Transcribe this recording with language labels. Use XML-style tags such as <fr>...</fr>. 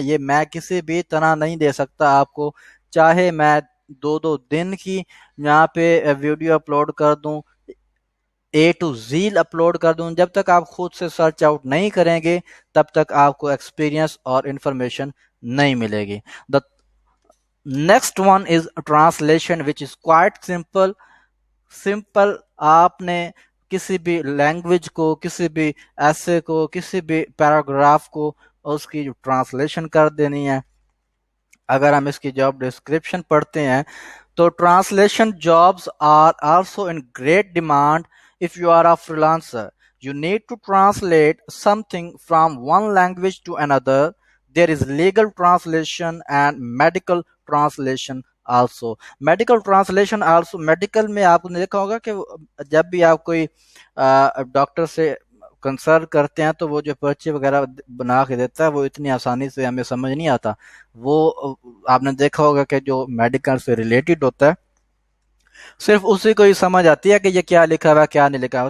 <ur>یہ میں کسی بھی طرح نہیں دے سکتا آپ کو. چاہے میں 2 دن کی یہاں پہ ویڈیو اپلوڈ کر دوں، A to Z اپلوڈ کر دوں، جب تک آپ خود سے سرچ آؤٹ نہیں کریں گے تب تک آپ کو ایکسپیرینس اور انفارمیشن نہیں ملے گی.</ur> <en>The next one is translation which is quite simple.</en> <ur>آپ نے کسی بھی لینگویج کو، کسی بھی ایسے کو، کسی بھی پیراگراف کو اس کی ٹرانسلیشن کر دینی ہے. اگر ہم اس کی جاب ڈسکرپشن پڑھتے ہیں تو</ur> <en>Translation jobs are also in great demand. If you are a freelancer, you need to translate something from one language to another. There is legal translation and medical translation also. Medical translation also.</en> <ur>Medical میں آپ نے دیکھا ہوگا کہ جب بھی آپ کوئی ڈاکٹر سے کنسلٹ کرتے ہیں تو وہ جو پرچی وغیرہ بنا کے دیتا ہے وہ اتنی آسانی سے ہمیں سمجھ نہیں آتا. وہ آپ نے دیکھا ہوگا کہ جو میڈیکل سے ریلیٹڈ ہوتا ہے صرف اسی کو ہی سمجھ آتی ہے کہ یہ کیا لکھا ہوا ہے، کیا نہیں لکھا ہوا.</ur>